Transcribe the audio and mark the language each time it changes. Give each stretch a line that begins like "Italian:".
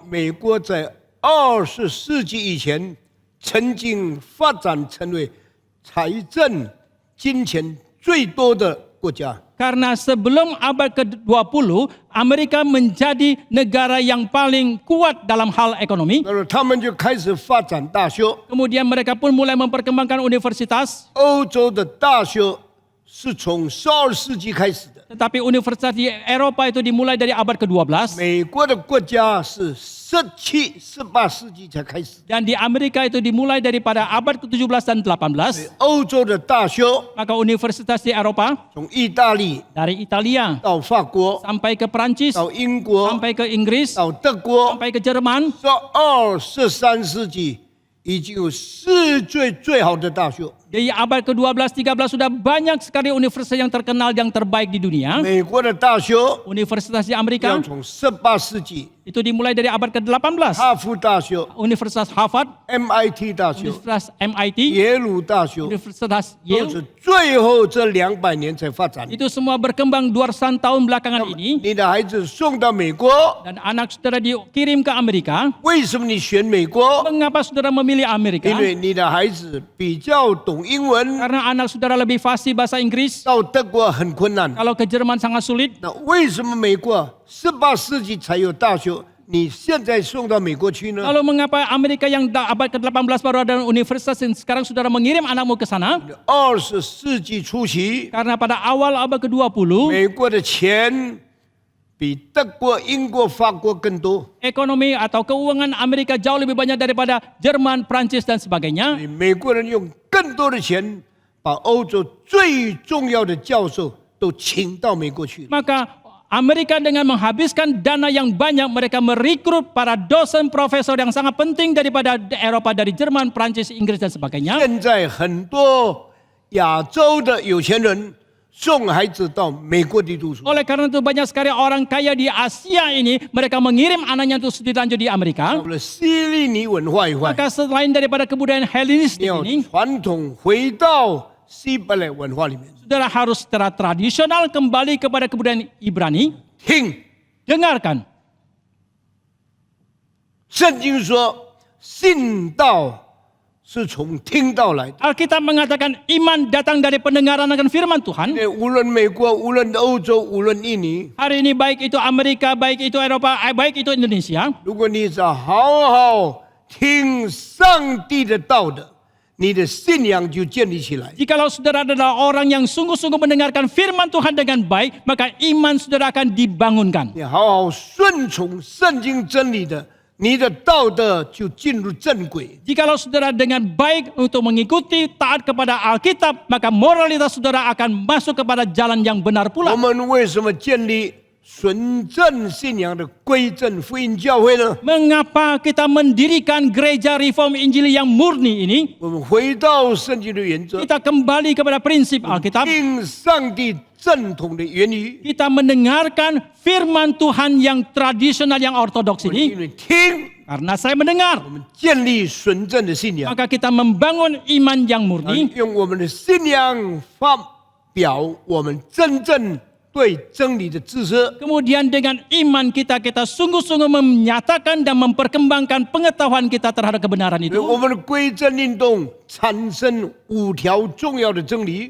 Chinese: 美国在20世纪以前曾经发展成为财政、金钱最多的国家。
Indonesian: Karena sebelum abad ke-20, Amerika menjadi negara yang paling kuat dalam hal ekonomi.
Chinese: 那么他们就开始发展大学。
Indonesian: Kemudian mereka pun mulai memperkembangkan universitas.
Chinese: 欧洲的大学是从12世纪开始的，
Indonesian: Tetapi universitas di Eropa itu dimulai dari abad ke-12.
Chinese: 美国的国家是17、18世纪才开始。
Indonesian: Dan di Amerika itu dimulai daripada abad ke-17 dan 18.
Chinese: 欧洲的大学
Indonesian: Maka universitas di Eropa,
Chinese: 从意大利
Indonesian: dari Italia
Chinese: 到法国，
Indonesian: sampai ke Perancis,
Chinese: 到英国，
Indonesian: sampai ke Inggris,
Chinese: 到德国，
Indonesian: sampai ke Jerman.
Chinese: 12、13世纪已经有世界最好的大学。
Indonesian: Di abad ke-12, 13 sudah banyak sekali universitas yang terkenal yang terbaik di dunia.
Chinese: 美国的大学
Indonesian: Universitas di Amerika
Chinese: 要从18世纪，
Indonesian: itu dimulai dari abad ke-18.
Chinese: 哈佛大学、
Indonesian: Universitas Harvard,
Chinese: MIT 大学、
Indonesian: Universitas MIT,
Chinese: 耶鲁大学，
Indonesian: Universitas
Chinese: 都
Indonesian: Yale.
Chinese: 是最后这200年才发展。
Indonesian: Itu semua berkembang 200 tahun belakangan ini.
Chinese: 你的孩子送到美国，
Indonesian: Dan anak saudara dikirim ke Amerika.
Chinese: 为什么你选美国？
Indonesian: Mengapa saudara memilih Amerika?
Chinese: 因为你的孩子比较懂英文，
Indonesian: Karena anak saudara lebih fasih bahasa Inggris.
Chinese: 到德国很困难。
Indonesian: Kalau ke Jerman sangat sulit.
Chinese: 那为什么美国18世纪才有大学？你现在送到美国去呢？
Indonesian: Lalu mengapa Amerika yang abad ke-18 baru ada universitas dan sekarang saudara mengirim anakmu ke sana?
Chinese: 20世纪初期，
Indonesian: Karena pada awal abad ke-20,
Chinese: 美国的钱比德国、英国、法国更多。
Indonesian: Ekonomi atau keuangan Amerika jauh lebih banyak daripada Jerman, Prancis dan sebagainya.
Chinese: 美国人用更多的钱，把欧洲最重要的教授都请到美国去。
Indonesian: Maka Amerika dengan menghabiskan dana yang banyak, mereka merekrut para dosen profesor yang sangat penting daripada Eropa, dari Jerman, Prancis, Inggris dan sebagainya.
Chinese: 现在很多亚洲的有钱人送孩子到美国去读书。
Indonesian: Oleh karena itu banyak sekali orang kaya di Asia ini, mereka mengirim anaknya untuk studi lanjut di Amerika.
Chinese: 除了希利尼文化以外，
Indonesian: Maka selain daripada kebudayaan
Chinese: 你
Indonesian: Hellenistik
Chinese: 要
Indonesian: ini,
Chinese: 传统回到希伯来文化里面。
Indonesian: saudara harus secara tradisional kembali kepada kebudayaan Ibrani.
Chinese: 听，
Indonesian: Dengarkan,
Chinese: 圣经说，信道是从听道来的。
Indonesian: Alkitab mengatakan iman datang dari pendengaran akan firman Tuhan.
Chinese: 无论美国，无论欧洲，无论印尼，
Indonesian: Hari ini baik itu Amerika, baik itu Eropa, baik itu Indonesia.
Chinese: 如果你是好好听上帝的道的，你的信仰就建立起来。
Indonesian: Jikalau saudara adalah orang yang sungguh-sungguh mendengarkan firman Tuhan dengan baik, maka iman saudara akan dibangunkan.
Chinese: 你好好顺从圣经真理的，你的道德就进入正轨。
Indonesian: Jikalau saudara dengan baik untuk mengikuti taat kepada Alkitab, maka moralitas saudara akan masuk kepada jalan yang benar
Chinese: 我
Indonesian: pula.
Chinese: 们为什么建立纯正信仰的归正福音教会呢？
Indonesian: Mengapa kita mendirikan gereja reform Injili yang murni ini?
Chinese: 我们回到圣经的原则，
Indonesian: Kita kembali kepada prinsip Alkitab.
Chinese: 听上帝正统的言语，
Indonesian: Kita mendengarkan firman Tuhan yang tradisional, yang ortodoks
Chinese: 因
Indonesian: ini.
Chinese: 为听，
Indonesian: Karena saya mendengar,
Chinese: 我们建立纯正的信仰，
Indonesian: maka kita membangun iman yang murni.
Chinese: 用我们的信仰发表我们真正对真理的知识。
Indonesian: Kemudian dengan iman kita sungguh-sungguh menyatakan dan memperkembangkan pengetahuan kita terhadap kebenaran
Chinese: 我
Indonesian: itu.
Chinese: 们的归正运动产生5条重要的真理，